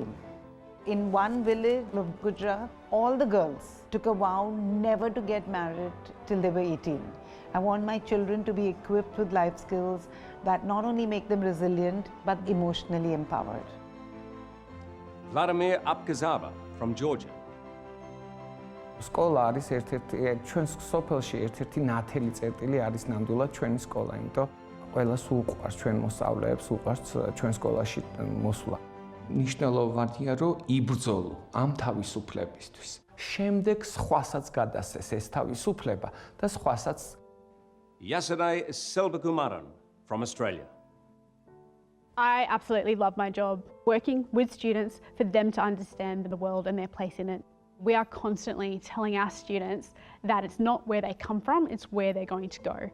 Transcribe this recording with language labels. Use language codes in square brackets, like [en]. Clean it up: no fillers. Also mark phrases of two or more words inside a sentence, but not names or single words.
[en] In one village of Gujarat, all the girls took a vow never to get married till they were 18. I want my children to be equipped with life skills that not only make them resilient, but emotionally empowered. Vladimir Apgazaba from Georgia. [ka] სკოლა არის ერთ-ერთი ჩვენს სოფელში ერთ-ერთი ნათელი წერტილი არის ნამდვილად ჩვენი სკოლა, იმიტომ ყველას უყვარს ჩვენ მოსწავლეებს, უყვარს ჩვენ სკოლაში მოსვლა. მნიშვნელოვანია რომ იბრძოლო ამ თავისუფლებისთვის. შემდეგ სხვასაც გადასცეს ეს თავისუფლება და სხვასაც [en] Yasadai Selvakumaran from Australia. I absolutely love my job, working with students for them to understand the world and their place in it. We are constantly telling our students that it's not where they come from, it's where they're going to go.